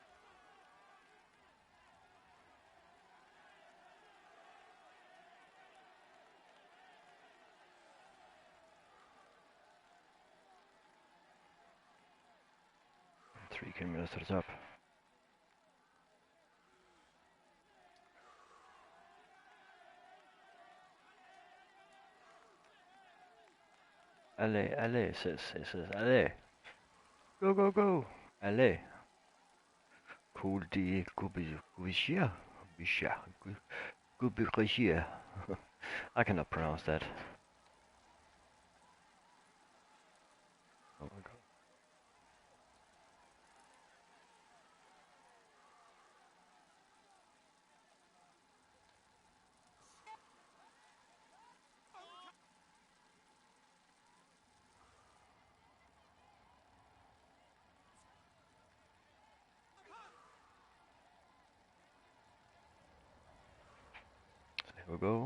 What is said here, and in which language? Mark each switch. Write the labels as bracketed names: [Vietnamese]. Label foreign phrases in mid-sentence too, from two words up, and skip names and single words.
[English] And 3 kilometers to the top. [French] Allez, allez, [English] says, allez. Go, go, go. [French] Allez. Cool de Gubishia. [English] Gubishia. I cannot pronounce that. Oh my god. Here we go.